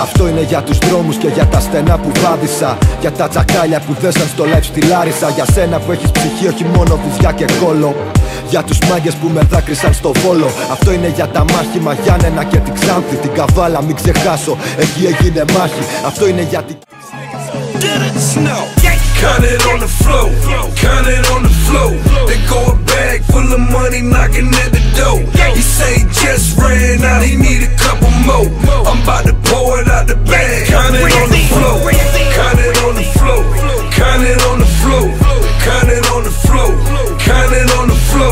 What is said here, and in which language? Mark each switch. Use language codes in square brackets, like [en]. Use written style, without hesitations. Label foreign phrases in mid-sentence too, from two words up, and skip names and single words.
[el] Αυτό είναι για τους δρόμους και για τα στενά που βάδισα. Για τα τσακάλια που δέσαν στο live στη Λάρισα. Για σένα που έχεις ψυχή, όχι μόνο βυζιά και κόλο. Για τους μάγκες που με δάκρυσαν στο Βόλο. Αυτό είναι για τα μάχημα Γιάννενα και την Ξάνθη. Την Καβάλα μην ξεχάσω, εκεί έγινε μάχη. Αυτό είναι για την... [en] Count it on the floor, count it on the floor. They go a bag full of money knocking at the door. He say just ran out, he need a couple more. I'm about to pour it out the bag. Count it on the floor, count it on the floor, count it on the floor, count it on the floor, count it on the floor.